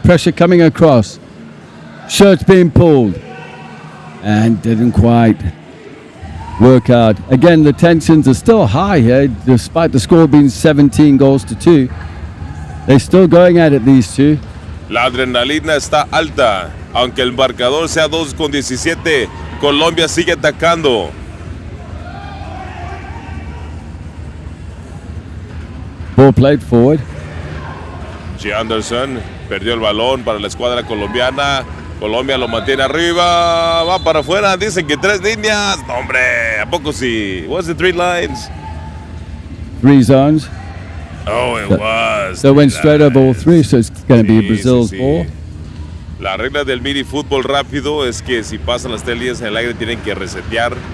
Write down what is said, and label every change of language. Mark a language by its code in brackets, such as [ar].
[en] Pressure coming across. Shirts being pulled. And didn't quite work out. Again, the tensions are still high here, despite the score being 17 goals to 2. They're still going at it, these two. [es] La adrenalina está alta. Aunque el marcador sea 2-17, Colombia sigue atacando. [en] Ball played forward. G. [es] Anderson perdió el balón para la escuadra colombiana. Colombia lo mantiene arriba. Va para afuera. Dicen que 3 líneas. No, hombre, ¿a poco sí? [en] Was it 3 lines? 3 zones. Oh, it was. So went straight over all 3, so it's going to be Brazil's ball. [es] La regla del mini fútbol rápido es que si pasan las 3 líneas en el aire tienen que resetear.